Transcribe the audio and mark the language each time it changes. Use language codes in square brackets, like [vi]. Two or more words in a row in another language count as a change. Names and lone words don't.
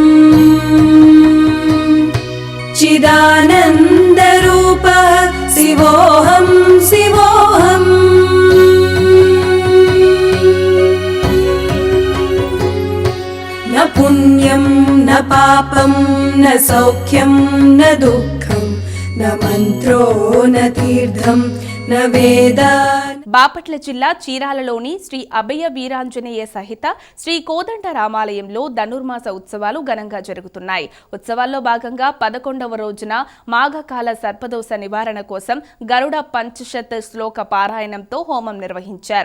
[sa] चिदानन्दरूपः शिवोऽहं शिवोऽहम् न पुण्यं न पापं न सौख्यं न दुःखं न मन्त्रो न तीर्थं न वेदा. [te] బాపట్ల జిల్లా చీరాలలోని శ్రీ అభయ వీరాంజనేయ సహిత శ్రీ కోదండ రామాలయంలో ధనుర్మాస ఉత్సవాలు ఘనంగా జరుగుతున్నాయి. ఉత్సవాల్లో భాగంగా 11వ రోజున మాఘకాల సర్పదోష నివారణ కోసం గరుడ పంచశత శ్లోక పారాయణంతో హోమం నిర్వహించారు.